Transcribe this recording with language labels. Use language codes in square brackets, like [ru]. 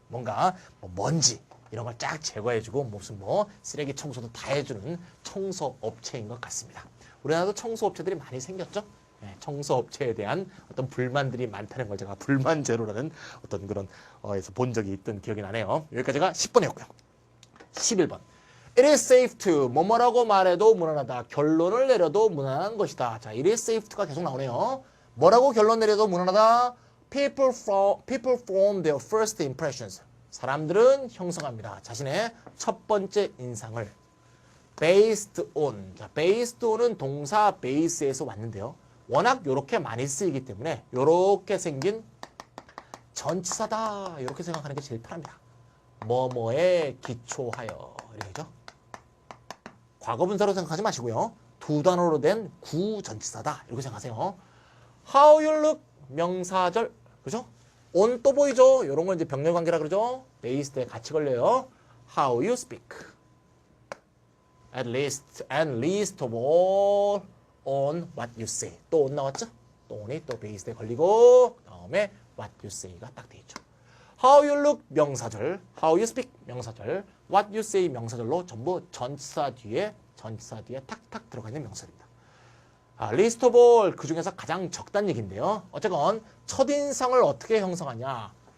[ko] 뭔가 먼지 이런 걸 쫙 제거해주고 무슨 쓰레기 청소도 다 해주는 청소업체인 것 같습니다. 우리나라도 청소업체들이 많이 생겼죠. 청소업체에 대한 어떤 불만들이 많다는 걸 제가 불만 제로라는 어떤 그런 에서 본 적이 있던 기억이 나네요. 여기까지가 10번이었고요. 11번. [en] It is safe to [ko] 뭐뭐라고 말해도 무난하다. 결론을 내려도 무난한 것이다. 자, [en] it is safe to [ko] 가 계속 나오네요. 뭐라고 결론 내려도 무난하다. [en] People form their first impressions. [ko] 사람들은 형성합니다. 자신의 첫 번째 인상을. [en] Based on. [ko] 자, [en] based on [ko] 은 동사 base에서 왔는데요. 워낙 이렇게 많이 쓰이기 때문에 이렇게 생긴 전치사다. 이렇게 생각하는 게 제일 편합니다. 뭐뭐에 기초하여. 이렇게죠. 과거분사로 생각하지 마시고요. 두 단어로 된 구전치사다. 이렇게 생각하세요. [en] How you look [ko] 명사절. 그죠? on 또 보이죠? 이런 건 이제 병렬관계라 그러죠? based에 같이 걸려요. [en] How you speak. At least and least of all on what you say. [ko] 또 on 나왔죠? 또 on이 또 based에 걸리고 다음에 [en] what you say [ko] 가 딱 돼 있죠. [en] How you look [ko] 명사절, [en] how you speak [ko] 명사절, [en] what you say [ko] 명사절로 전부 전치사 뒤에 탁탁 들어가 있는 명사입니다. [en] least of all [ko] 그 중에서 가장 적다는 얘기인데요. 어쨌건 첫인상을 어떻게 형성하냐?